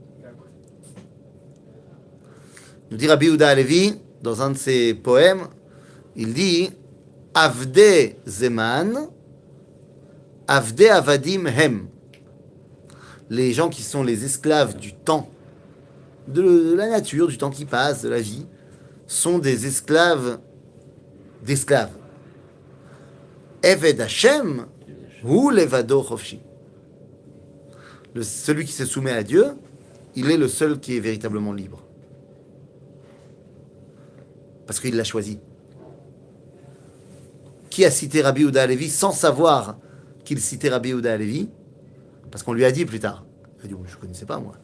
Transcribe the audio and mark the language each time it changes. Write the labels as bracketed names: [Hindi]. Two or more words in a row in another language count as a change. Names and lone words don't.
[French] Nous dit Rabbi Yehuda Halevi, dans un de ses poèmes, il dit [Hebrew] עבדי זמן, עבדי עבדים הם. [French] Les gens qui sont les esclaves du temps, de la nature, du temps qui passe, de la vie, sont des esclaves d'esclaves. [Hebrew] עבד השם, הוא לבדו חופשי. [French] Celui qui se soumet à Dieu, il est le seul qui est véritablement libre. Parce qu'il l'a choisi. Qui a cité Rabbi Yehuda Halevi sans savoir qu'il citait Rabbi Yehuda Halevi? Parce qu'on lui a dit plus tard. Il a dit, je ne connaissais pas, moi.